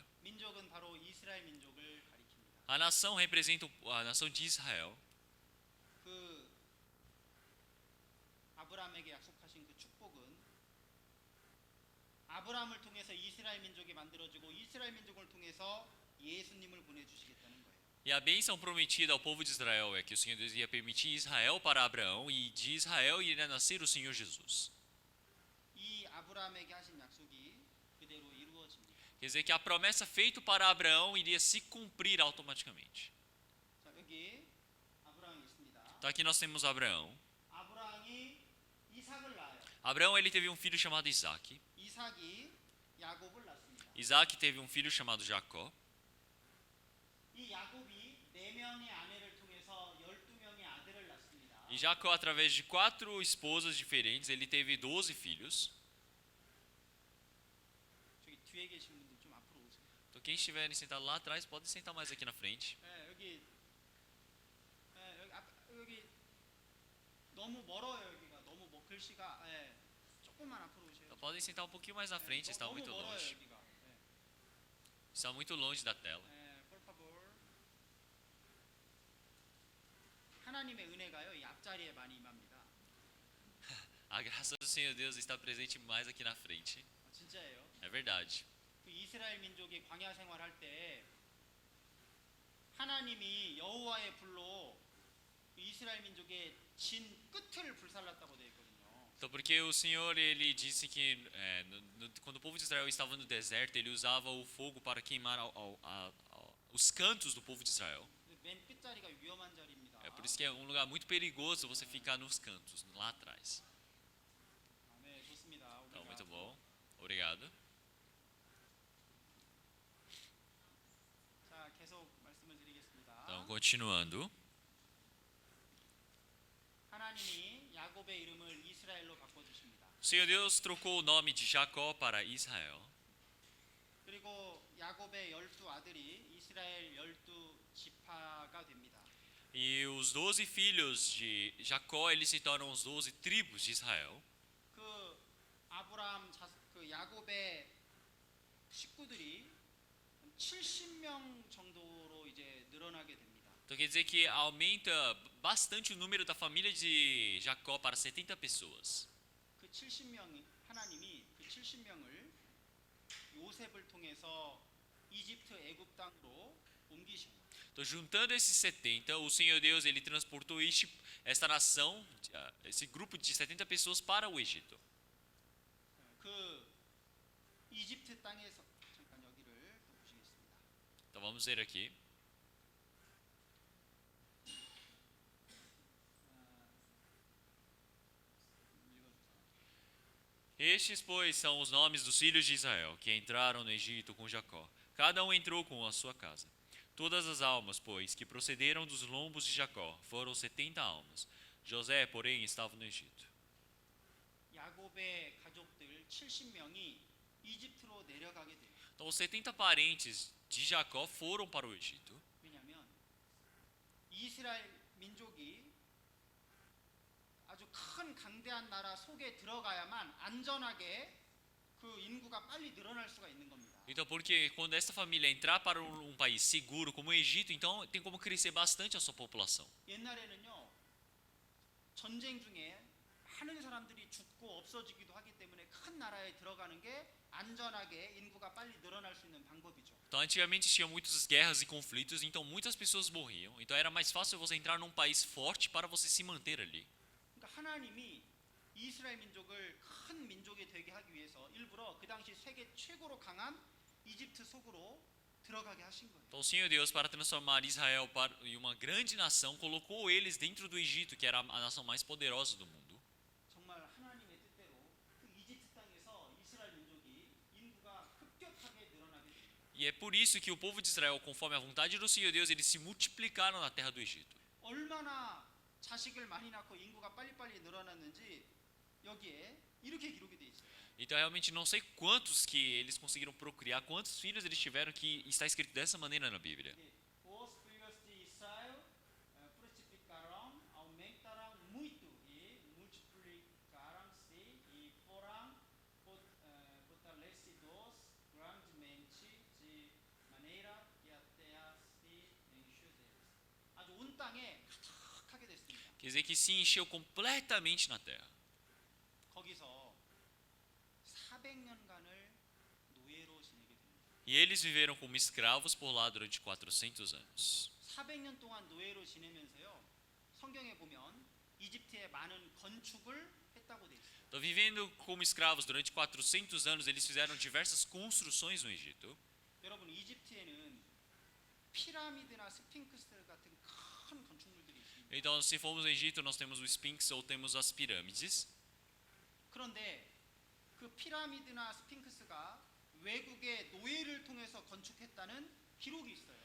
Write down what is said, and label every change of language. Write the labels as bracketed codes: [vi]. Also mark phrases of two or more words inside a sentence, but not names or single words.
[ko] 민족은 바로 이스라엘 민족을 가리킵니다. [pt] A nação representa a nação de Israel. [ko] 그 아브라함에게 약속하신 그 축복은 아브라함을 통해서 이스라엘 민족이 만들어지고 이스라엘 민족을 통해서 예수님을 보내주시겠다는 거예요. [pt] E a bênção prometida ao povo de Israel é que o Senhor Deus ia permitir Israel para Abraão e de Israel iria nascer o Senhor Jesus. [ko] 이 아브라함에게 하신 약속이 그대로 이루어집니다. [pt] Quer dizer que a promessa feita para Abraão iria se cumprir automaticamente. [ko] 자, 여기 아브라함이 있습니다. [pt] Então aqui nós temos Abraão. [ko] 아브라함이 이삭을 낳아요. [pt] Abraão ele teve um filho chamado Isaac. [ko] 이삭이 야곱을 낳습니다. [pt] Isaac teve um filho chamado Jacó. [ko] 이 야곱이 4명의 아내를 통해서 12명의 아들을 낳습니다. [pt] E Jacó, através de 4 esposas diferentes, ele teve 12 filhos. [ko] 저기 뒤에 계신 분들 좀 앞으로 오세요. [pt] Então quem estiver sentado lá atrás pode sentar mais aqui na frente. [ko] 네, 여기 여기 너무 멀어요. 여기가 너무 글씨가 조금만 앞으로 오세요. [pt] Então podem sentar um pouquinho mais na frente, está [ko] 너무 [pt] muito [ko] 멀어요, [pt] longe. [ko] 여기가. [pt] Está muito longe da tela. por favor. [ko] 하나님의 은혜가요, 이 앞자리에 많이 임합니다. [pt] A graça do Senhor Deus está presente mais aqui na frente. [ko] 진짜예요. [pt] É verdade. [ko] 그 이스라엘 민족이 광야 생활할 때 하나님이 여호와의 불로 그 이스라엘 민족의 진 끝을 불살랐다고 되어 있거든요. [pt] Então, porque o Senhor ele disse que quando o povo de Israel estava no deserto, ele usava o fogo para queimar os cantos do povo de Israel. [ko] 맨 끝자리가 위험한 자리입니다. [pt] É por isso que é um lugar muito perigoso você ficar nos cantos, lá atrás. [ko] 네, 좋습니다. [pt] Então, muito bom. Obrigado. [ko] 자, 계속 말씀을 드리겠습니다. [pt] Então, continuando. [ko] 하나님이 야곱의 이름을 이스라엘로 바꿔 주십니다. [pt] O Senhor Deus trocou o nome de Jacó para Israel. [ko] 그리고 야곱의 12아들이 이스라엘 12지파가 됩니다. [pt] E os 12 filhos de Jacó, eles se tornam os 12 tribos de Israel. [ko] 그 아브라함 그 야곱의 식구들이 70명 정도로 이제 늘어나게 됩니다. [pt] Então quer dizer que aumenta bastante o número da família de Jacó para 70 pessoas. [ko] 그 70명 하나님이 그 70명을 요셉을 통해서 이집트 애굽 땅으로 옮기신 거예요. [pt] Então juntando esses 70, o Senhor Deus ele transportou esta nação, esse grupo de 70 pessoas para o Egito. [ko] 그 이집트 땅에서 잠깐 여기를 또 보시겠습니다. [pt] Então vamos ver aqui. Estes, pois, são os nomes dos filhos de Israel, que entraram no Egito com Jacó. Cada um entrou com a sua casa. Todas as almas, pois, que procederam dos lombos de Jacó, foram 70 almas. José, porém, estava no Egito. [ko] 야곱의 가족들 70명이 이집트로 내려가게 돼요. [pt] Então, os 70 parentes de Jacó foram para o Egito. [ko] 왜냐하면 이스라엘 민족이 아주 큰 강대한 나라 속에 들어가야만 안전하게 그 인구가 빨리 늘어날 수가 있는 겁니다. [pt] Então, porque quando essa família entrar para um país seguro como o Egito, então tem como crescer bastante a sua população. [ko] 옛날에는요, 전쟁 중에 많은 사람들이 죽고 없어지기도 하기 때문에 큰 나라에 들어가는 게 안전하게 인구가 빨리 늘어날 수 있는 방법이죠. [pt] Então, antigamente tinha muitas guerras e conflitos, então muitas pessoas morriam. Então, era mais fácil você entrar num país forte para você se manter ali. [ko] 그러니까 하나님이 이스라엘 민족을 큰 민족이 되게 하기 위해서 일부러 그 당시 세계 최고로 강한 이집트 속으로 들어가게 하신 거예요. [pt] Então, o Senhor Deus, para transformar Israel em uma grande nação, colocou eles dentro do Egito, que era a nação mais poderosa do mundo. [ko] 정말 하나님의 뜻대로 그 이집트 땅에서 이스라엘 민족이 인구가 급격하게 늘어나게 됩니다. [pt] E é por isso que o povo de Israel, conforme a vontade do Senhor Deus, eles se multiplicaram na terra do Egito. [ko] 얼마나 자식을 많이 낳고 인구가 빨리빨리 늘어났는지 여기에 이렇게 기록이 돼 있어요. [pt] Então realmente não sei quantos que eles conseguiram procriar, quantos filhos eles tiveram, que está escrito dessa maneira na Bíblia. Os filhos de Israel frutificaram, aumentaram muito e multiplicaram-se e foram fortalecidos grandemente de maneira que a terra se encheu deles. [ko] 아주 온 땅에 가득하게 됐습니다. [pt] Quer dizer que se encheu completamente na terra. [ko] 거기서 400년간을 노예로 지내게 됩니다. [pt] E eles viveram como escravos por lá durante 400 anos. [ko] 400년 동안 노예로 지내면서요. 성경에 보면 이집트에 많은 건축을 했다고 돼 있어요. [pt] Então, vivendo como escravos durante 400 anos, eles fizeram diversas construções no Egito. [ko] 여러분 이집트에는 피라미드나 스핑크스 같은 큰 건축물들이 있습니다. [pt] Então, se formos no Egito, nós temos o Sphinx ou temos as pirâmides. [ko] 그런데 그 피라미드나 스핑크스가 외국의 노예를 통해서 건축했다는 기록이 있어요.